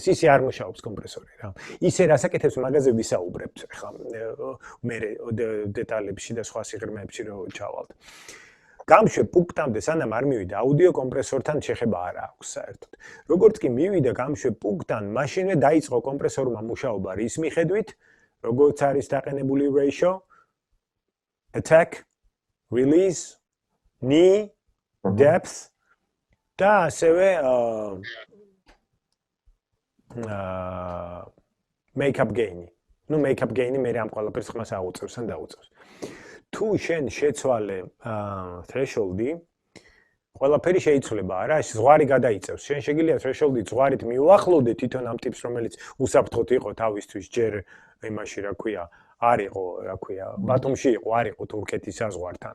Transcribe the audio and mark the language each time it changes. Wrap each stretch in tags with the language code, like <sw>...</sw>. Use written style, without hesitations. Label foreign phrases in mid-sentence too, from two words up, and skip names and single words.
<ka>ისე არ მუშაობს კომპრესორი რა. ისე რასაკეთებს მაგაზე ვისაუბრებთ ხა მე დეტალებში და სხვა სიღრმეებში რო ჩავალთ. გამშვებ პუნქტამდე სანამ არ მივიდა აუდიო კომპრესორთან შეხება არ აქვს საერთოდ. როგორც კი მივიდა გამშვებ პუნქტთან, მაშინვე დაიწყო კომპრესორმა მუშაობა რის მიხედვით, როგორც არის დაყენებული</ka> <en>ratio, attack, release, knee, depth</en> <ka>და ასევე</ka> <en>make-up gain.</en> <ka>ნუ</ka> <en>make-up gain-ი</en> <ka>მე ამ ყველაფერს ხმას აუწევს ან დაუწევს. თუ შენ შეცვალე threshold-ი, ყველაფერი შეიცვლება, არა, ზღვარი გადაიწევს. შენ შეგიძლია threshold-ი ზღვარით მიუახლოვდე თვითონ ამ ტიპს, რომელიც უსაფრთხოდ იყო თავისთვის, ჯერ იმაში, რა ქვია, არ იყო, რა ქვია, ბათუმში იყო, არ იყო თურქეთის საზღვართან.</ka>